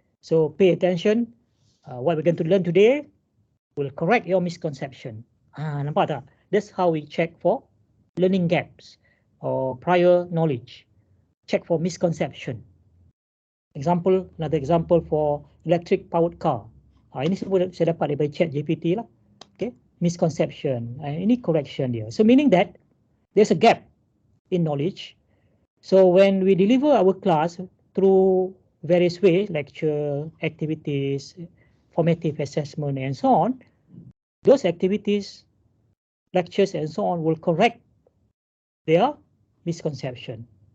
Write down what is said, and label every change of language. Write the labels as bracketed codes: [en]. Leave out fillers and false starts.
[en] So pay attention. What we're going to learn today will correct your misconception. [ms] Nampak tak? [en] That's how we check for learning gaps or prior knowledge. Check for misconception. Another example for electric powered car. [ms] Ini semua saya dapat daripada ChatGPT lah. Okay, misconception. Ini correction dia. [en] So meaning that there's a gap in knowledge. So when we deliver our class through various ways, lecture, activities, formative assessment, and so on, those activities, lectures, and so on will correct their misconception.